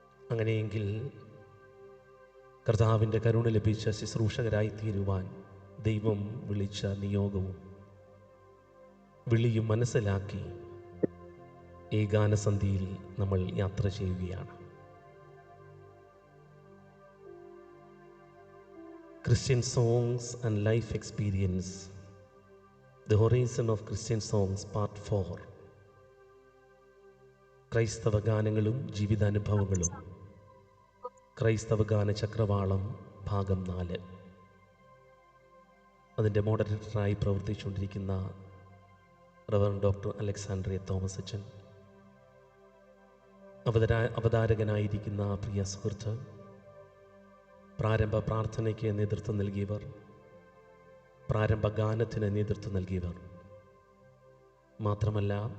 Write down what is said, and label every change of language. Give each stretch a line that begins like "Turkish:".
Malayalam: അങ്ങനെയെങ്കിൽ കർത്താവിൻ്റെ കരുണ ലഭിച്ച ശുശ്രൂഷകരായി തീരുവാൻ ദൈവം വിളിച്ച നിയോഗവും വിളിയും മനസ്സിലാക്കി ഈ ഗാനസന്ധിയിൽ നമ്മൾ യാത്ര ചെയ്യുകയാണ്.
English: Christian songs and life experience, the horizon of Christian songs part 4.
Malayalam: ക്രൈസ്തവ ഗാനങ്ങളും ജീവിതാനുഭവങ്ങളും, ക്രൈസ്തവ ഗാന ചക്രവാളം ഭാഗം 4. അതിൻ്റെ മോഡറേറ്ററായി പ്രവർത്തിച്ചുകൊണ്ടിരിക്കുന്ന റവറൻഡ് ഡോക്ടർ അലക്സാൻഡ്രിയ തോമസ് അച്ഛൻ, അവതാരകനായിരിക്കുന്ന പ്രിയ സുഹൃത്ത്, പ്രാരംഭ പ്രാർത്ഥനയ്ക്ക് നേതൃത്വം നൽകിയവർ, പ്രാരംഭ ഗാനത്തിന് നേതൃത്വം നൽകിയവർ, മാത്രമല്ല